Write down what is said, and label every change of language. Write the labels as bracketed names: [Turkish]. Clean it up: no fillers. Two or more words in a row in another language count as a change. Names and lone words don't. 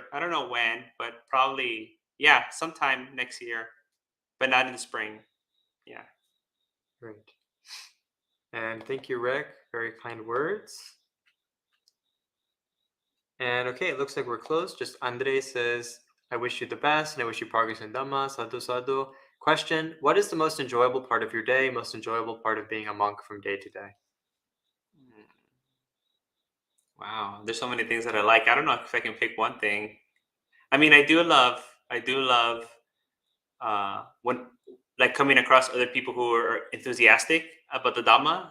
[English] I don't know when, but probably, yeah, sometime next year, but not in the spring. Yeah. Great. And thank you, Rick. Very kind words. And okay, it looks like we're close. Just Andre says, I wish you the best and I wish you progress in Dhamma. [Pali] Sadhu sadhu. [English] Question, what is the most enjoyable part of your day, most enjoyable part of being a monk from day to day? Wow, there's so many things that I like. I don't know if I can pick one thing. I mean, I do love when like coming across other people who are enthusiastic about the Dhamma.